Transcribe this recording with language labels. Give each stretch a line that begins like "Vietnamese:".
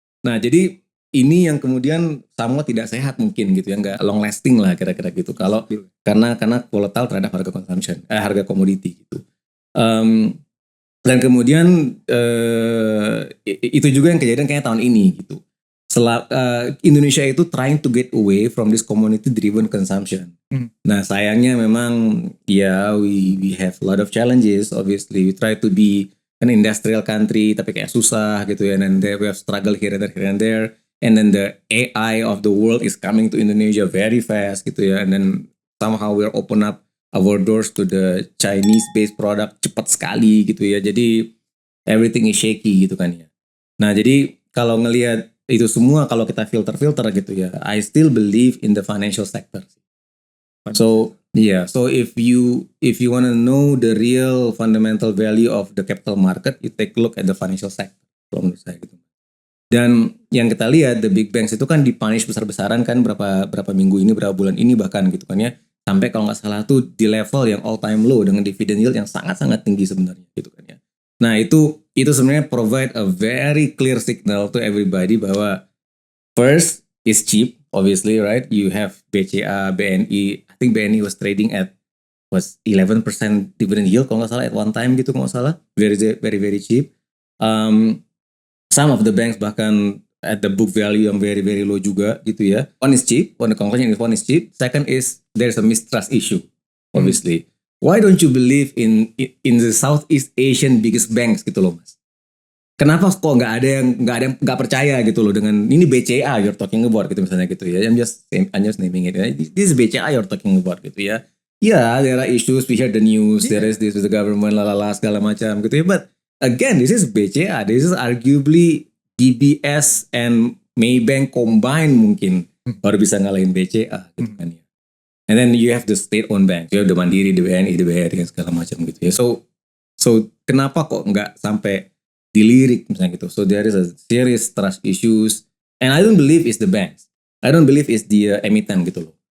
Indonesian: Nah, jadi ini yang kemudian sama tidak sehat mungkin gitu ya, nggak
English: long lasting
Indonesian: lah kira-kira gitu. Kalau karena volatile terhadap harga consumption, harga komoditi gitu. Dan kemudian itu juga yang kejadian kayak tahun ini gitu.
English: Indonesia itu trying to get away from this community driven consumption.
Indonesian: Nah sayangnya memang ya
English: we have a lot of challenges. Obviously we try to be an industrial country
Indonesian: tapi kayak susah gitu ya.
English: And then we have struggle here and there. And then the AI of the world is coming to Indonesia very fast gitu ya. And then somehow we're open up our doors to the Chinese based product
Indonesian: cepat sekali gitu ya. Jadi
English: everything is shaky
Indonesian: gitu kan ya. Nah jadi kalau ngelihat itu semua, kalau kita filter gitu ya,
English: I still believe in the financial sector. So so if you want to know the real fundamental value of the capital market, you take a look at the financial sector.
Indonesian: Kalau menurut saya gitu. Dan yang kita lihat
English: the big banks
Indonesian: itu kan dipunish besar-besaran kan berapa minggu ini, berapa bulan ini bahkan gitu kan ya. Sampai kalau nggak salah tuh di level yang
English: all time low
Indonesian: dengan dividend yield yang sangat-sangat tinggi sebenarnya gitu kan ya. Nah itu sebenarnya
English: provide a very clear signal to everybody bahwa first is cheap obviously right. You have BCA, BNI. I think BNI was trading at 11% dividend yield
Indonesian: kalau nggak salah
English: at one time gitu kalau nggak salah. Very very very cheap. Some of the banks bahkan at the book value yang very very low
Indonesian: juga gitu ya.
English: One is cheap, one is cheap. Second is there's a mistrust issue obviously. Why don't you believe in the Southeast Asian biggest banks
Indonesian: gitu loh mas? Kenapa kok nggak ada yang percaya gitu loh dengan ini BCA
English: you're talking about
Indonesian: gitu misalnya gitu ya.
English: I'm just naming it. This is BCA you're talking about gitu ya. Yeah, there are issues, we hear the news, there is this with the government,
Indonesian: segala macam gitu ya.
English: But again, this is BCA, this is arguably DBS and Maybank combined
Indonesian: mungkin baru bisa ngalahin BCA gitu kan ya.
English: And then you have the state-owned bank, you have the Mandiri, the BNI, the BRI
Indonesian: dan segala macam gitu ya. So kenapa kok nggak sampai dilirik misalnya gitu?
English: So there is a serious trust issues, and I don't believe it's the banks, I don't believe it's the emiten
Indonesian: gitu loh.